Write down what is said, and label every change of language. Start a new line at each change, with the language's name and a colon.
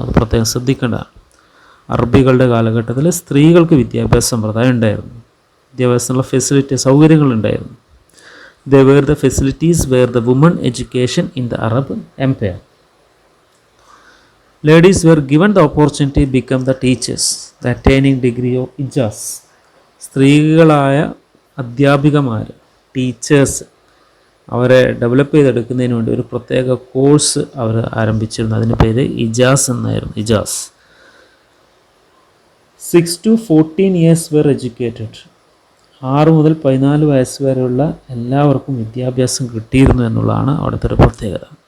Malayalam: അത് പ്രത്യേകം ശ്രദ്ധിക്കേണ്ടതാണ്. അറബികളുടെ കാലഘട്ടത്തിൽ സ്ത്രീകൾക്ക് വിദ്യാഭ്യാസ സമ്പ്രദായം ഉണ്ടായിരുന്നു. വിദ്യാഭ്യാസത്തിനുള്ള സൗകര്യങ്ങളുണ്ടായിരുന്നു.
English: They were the facilities where the women education in the Arab Empire. Ladies were given the opportunity to become the teachers, the attaining degree of ijaz.
Malayalam: സ്ത്രീകളായ അധ്യാപികമാർ, teachers, അവരെ ഡെവലപ്പ് ചെയ്തെടുക്കുന്നതിന് വേണ്ടി ഒരു പ്രത്യേക കോഴ്സ് അവർ ആരംഭിച്ചിരുന്നു. അതിൻ്റെ പേര് ഇജാസ് എന്നായിരുന്നു. Ijaz.
English: 6 to 14 years were educated.
Malayalam: 6 മുതൽ 14 വയസ്സ് വരെയുള്ള എല്ലാവർക്കും വിദ്യാഭ്യാസം കിട്ടിയിരുന്നു എന്നുള്ളതാണ് അവിടുത്തെ ഒരു പ്രത്യേകത.